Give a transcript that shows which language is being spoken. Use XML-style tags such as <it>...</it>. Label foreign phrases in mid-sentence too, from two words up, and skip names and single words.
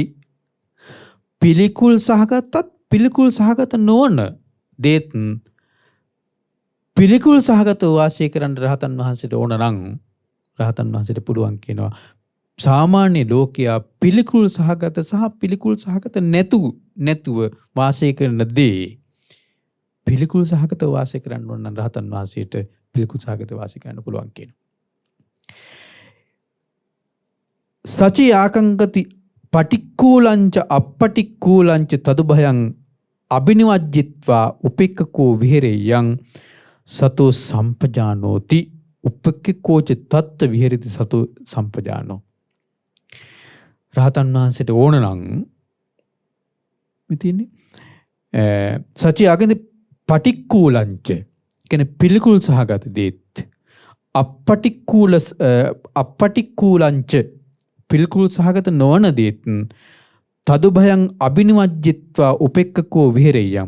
<si>පිළිකුල් සහගතත් පිළිකුල් සහගත නොවන දේත් පිළිකුල් සහගතව වාසය කරන්න රහතන් වහන්සේට ඕන නම් රහතන් වහන්සේට පුළුවන් කියනවා සාමාන්‍ය ලෝකයා පිළිකුල් සහගත සහ පිළිකුල් සහගත නැතුව වාසය කරන දේ පිළිකුල් සහගතව වාසය කරන්න ඕන නම් රහතන් වහන්සේට පිළිකුල් සහගතව වාසය කරන්න පුළුවන් කියනවා.</si> <pi>සචී ආකංකති පටික්කුලංච අපටික්කුලංච තදුභයං අබිනිවජ්ජිත්වා උපෙක්ඛකෝ විහෙරේ යං සතෝ සම්පජානෝති උපෙක්ඛකෝච තත්ත විහෙරති සතෝ සම්පජානෝ.</pi> <si>රහතන් වහන්සේට ඕන නම් මෙතින්නේ</si> <pi>සචී ආකංකති පටික්කුලංච</pi> <si>කියන්නේ පිළිකුල් සහගත දේත් අපටික්කුලංච පිළිකුල් සහගත නොවන දේත්</si> <pi>තදුභයං අබිනිවජ්ජිත්වා උපෙක්ඛකෝ විහෙරෙය්‍යං.</pi>